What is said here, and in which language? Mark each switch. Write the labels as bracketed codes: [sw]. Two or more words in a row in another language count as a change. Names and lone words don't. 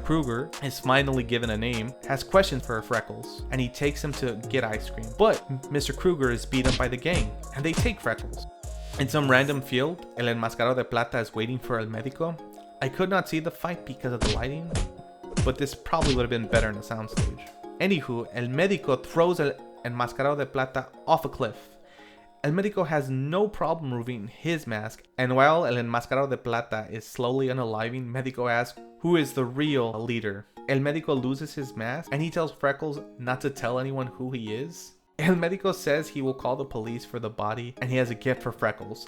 [en] Kruger, is finally given a name, has questions for Freckles, and he takes him to get ice cream. But Mr. Kruger is beat up by the gang, and they take Freckles. In some random field, El Enmascarado de Plata is waiting for El Medico. I could not see the fight because of the lighting, but this probably would have been better in a soundstage. Anywho, El Medico throws El Enmascarado de Plata off a cliff. El Medico has no problem removing his mask, and while El Enmascarado de Plata is slowly unaliving, Medico asks who is the real leader. El Medico loses his mask, and he tells Freckles not to tell anyone who he is. El Medico says he will call the police for the body, and he has a gift for Freckles.